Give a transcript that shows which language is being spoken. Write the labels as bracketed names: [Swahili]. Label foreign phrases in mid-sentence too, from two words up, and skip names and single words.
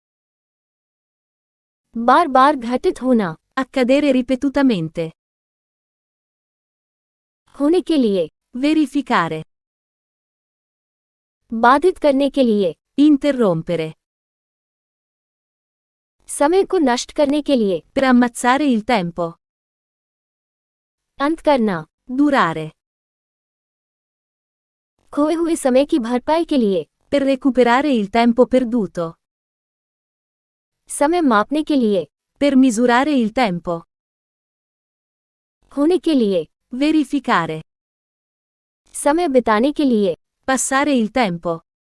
[Hindi] बार बार घटित होना, [Italian] Accadere ripetutamente. [Hindi] होने के लिए, [Italian] Verificare. [Hindi] बाधित करने के लिए, [Italian] Interrompere. [Hindi] समय को नष्ट करने के लिए, [Italian] Per ammazzare il tempo. [Hindi] अंत करना, [Italian] Durare. [Hindi] खोए हुए समय की भरपाई के लिए, [Italian] Per recuperare il tempo perduto. [Hindi] समय मापने के लिए, [Italian] Per misurare il tempo. [Hindi] होने के लिए, [Italian] Verificare. [Hindi] समय बिताने के लिए, [Italian] Passare il tempo.